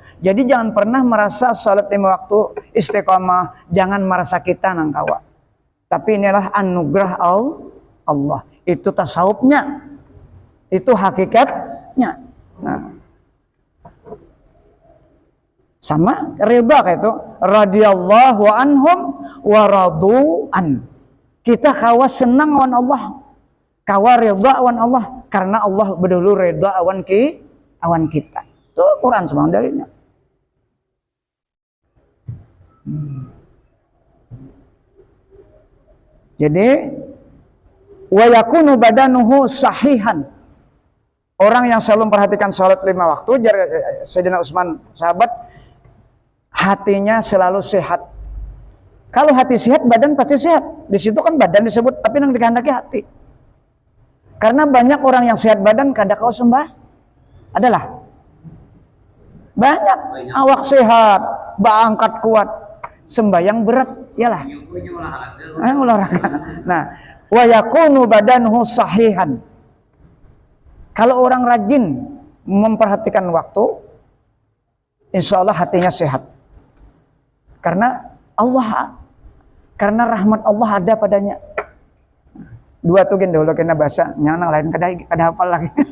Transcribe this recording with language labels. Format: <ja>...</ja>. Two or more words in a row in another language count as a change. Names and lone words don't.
<bjn>Jadi jangan pernah merasa salat 5 waktu istiqamah, jangan merasa kita nang kawa. Tapi inilah anugerah Allah. Itu tasawufnya. Itu hakikatnya. Nah. Sama ridha kayak itu,</bjn> <ar>رضي الله عنهم ورضوا عن.</ar> <bjn>Kita kawa senang awan Allah. Kawa ridha awan Allah karena Allah berdulu ridha awan kita. Itu Quran semua dalilnya. Jadi</bjn> <ar>ويكون بدنه صحيحا.</ar> <bjn>Orang yang selalu memperhatikan salat 5 waktu, Sayyidina Utsman sahabat, hatinya selalu sehat. Kalau hati sehat, badan pasti sehat. Di situ kan badan disebut, tapi yang dikehendaki hati. Karena banyak orang yang sehat badan kada kau sembah. Adalah banyak awak sehat, angkat kuat, sembahyang berat, iyalah. Olahraga. Nah,</bjn> <ar>ويكون بدنه صحيحا.</ar> <bjn>Kalau orang rajin memperhatikan waktu,</bjn> <ar>إن شاء الله</ar> <bjn>hatinya sehat. Karena rahmat Allah ada padanya. 2 tuh gen dulu kena bahasa, nyana lain kada hafal lagi.</bjn>